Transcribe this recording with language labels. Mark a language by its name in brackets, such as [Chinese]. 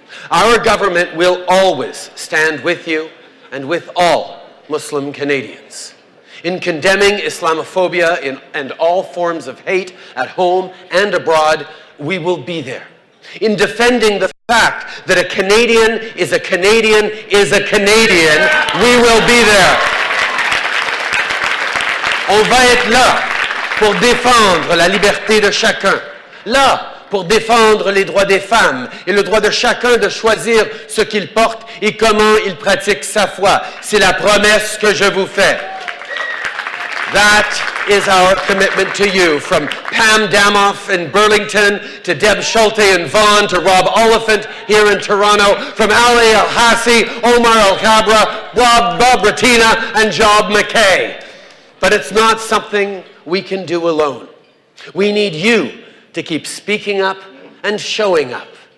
[English] Our government will always stand with you and with all Muslim Canadians in condemning Islamophobia and all forms of hate at home and abroad. We will be there. In defending the fact that a Canadian is a Canadian is a Canadian, we will be there. [French] On va être là pour défendre la liberté de chacun, là pour défendre les droits des femmes et le droit de chacun de choisir ce qu'il porte et comment il pratique sa foi. C'est la promesse que je vous fais. [English] That is our commitment to you, from Pam Damoff in Burlington, to Deb Schulte in Vaughan, to Rob Oliphant here in Toronto, from Ali El-Hassi, Omar El-Kabra, Bob Ratina, and Job McKay. But it's not something we can do alone. We need you to keep speaking up and showing up.